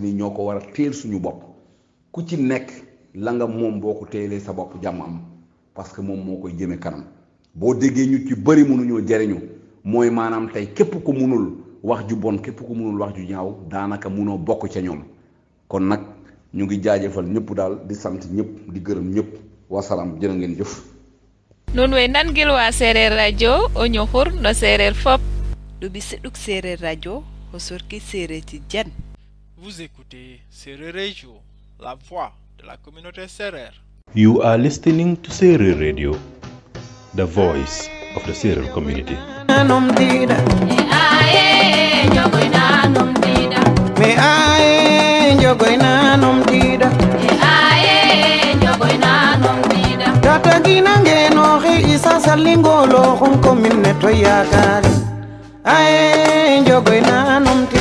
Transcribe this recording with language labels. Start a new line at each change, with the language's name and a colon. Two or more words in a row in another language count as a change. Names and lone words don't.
Wolof: ni ñoo ko war a teel suñu bopp ku ci nekk la nga moom boo ko teelee sa bopp jàmm am parce que moom moo koy jëme kanam boo déggee ñu ci bëri mënuñoo jariñu mooy maanaam tey képp ku munul wax ju bon képp ku munul wax ju ñaaw daanaka munoo bokk ca ñoom kon nag ñu ngi jaajëfal ñëpp daal di sant ñëpp di gërëm ñëpp wasalaam jërë ngeen jëf
Serer: nun way nangil wa Seereer radio o ñoxur no Seereer fop ɗuɓi seɗɗuk Seereer radio o sorki Seereer Tidiane.
French: Vous écoutez Seereer Radio, la voix de la communauté Seereer.
English: You are listening to Seereer Radio, the voice of the Seereer community. Tata ginange no he isa salingolo hon komin neto yakari ae jogoy nano